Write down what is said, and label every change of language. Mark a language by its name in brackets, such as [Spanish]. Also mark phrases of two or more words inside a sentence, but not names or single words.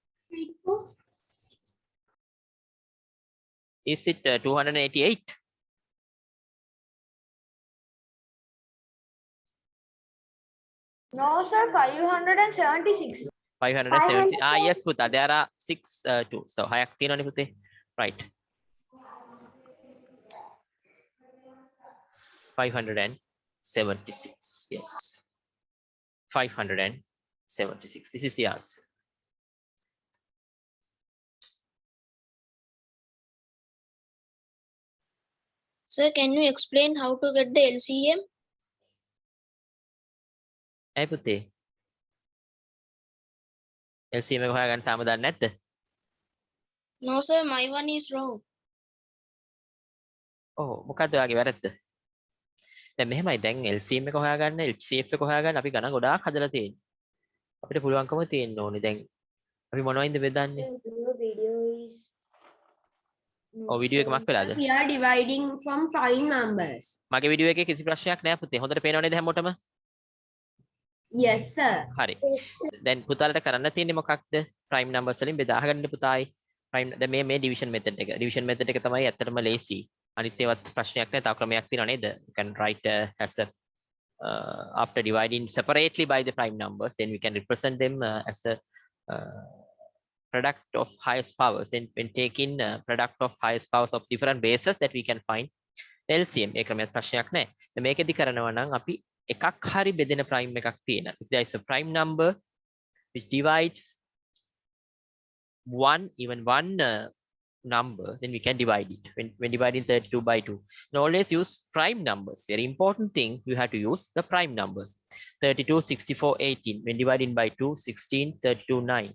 [English] Is it 288? No, sir. 576. 570. Yes, පුතා. There are 6 2. So [Sinhala] 6ක් තියෙනවනේ පුතේ. [English] Right. 576. Yes. 576. This is the answer. Sir, can you explain how to get the LCM? [Sinhala] ඇයි පුතේ? LCM එක හොයාගන්න තාම දන්නේ නැද්ද? [English] No, sir, my one is wrong. [Sinhala] ඔව් මොකද්ද ඔයාගේ වැරද්ද? දැන් මෙහෙමයි දැන් LCM එක හොයාගන්න HCF එක හොයාගන්න අපි ගණන් ගොඩාක් හදලා තියෙන්නේ. අපිට පුළුවන්කම තියෙන්න ඕනේ. දැන් අපි මොනවයින්ද බෙදන්නේ? ඔව් වීඩියෝ එක මක් වෙලාද? [English] We are dividing from prime numbers. [Sinhala] මගේ වීඩියෝ එකේ කිසි ප්‍රශ්නයක් නැහැ පුතේ. හොඳට පේනව නේද හැමෝටම? [English] Yes, sir. [Sinhala] හරි. දැන් පුතාලට කරන්න තියෙන්නේ මොකක්ද? [English] prime numbers [Sinhala] වලින් බෙදා ගන්න පුතායි. prime දැන් මේ [English] division method [Sinhala] එක. [English] division method [Sinhala] එක තමයි ඇත්තටම ලේසි. අනිත් ඒවත් ප්‍රශ්නයක් නැහැ. තව ක්‍රමයක් තියෙනව නේද? [English] You can write as a after dividing separately by the prime numbers, then we can represent them as a product of highest powers. Then when taking product of highest powers of different bases, that we can find LCM. [Sinhala] ඒ ක්‍රමයක් ප්‍රශ්නයක් නැහැ. දැන් මේකෙදි කරනවා නම් අපි එකක් හරි බෙදෙන prime එකක් තියෙනවා. [English] If there is a prime number which divides even one number, then we can divide it when dividing 32 by 2. And always use prime numbers. Very important thing, you have to use the prime numbers. 32, 64, 18. When dividing by 2, 16, 32, 9.